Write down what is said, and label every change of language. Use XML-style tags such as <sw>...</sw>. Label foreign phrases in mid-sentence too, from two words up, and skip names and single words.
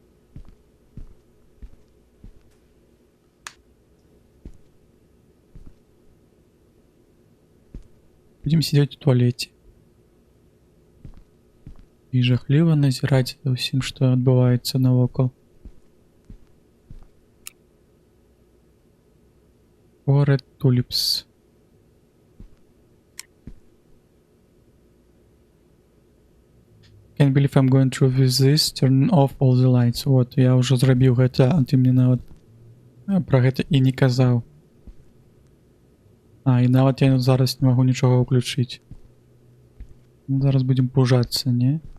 <be>Будем сидзець у туалеце і жахліва назіраць за ўсім, што адбываецца навокал.</be> <en>Red tulips. Can't believe I'm going through with this. Turn off all the lights.</en> <be>Вот, я ўжо зрабіў гэта, а ты мне нават пра гэта і не казаў. І нават я зараз не магу нічога ўключыць. Зараз будзем пужацца, не?</be>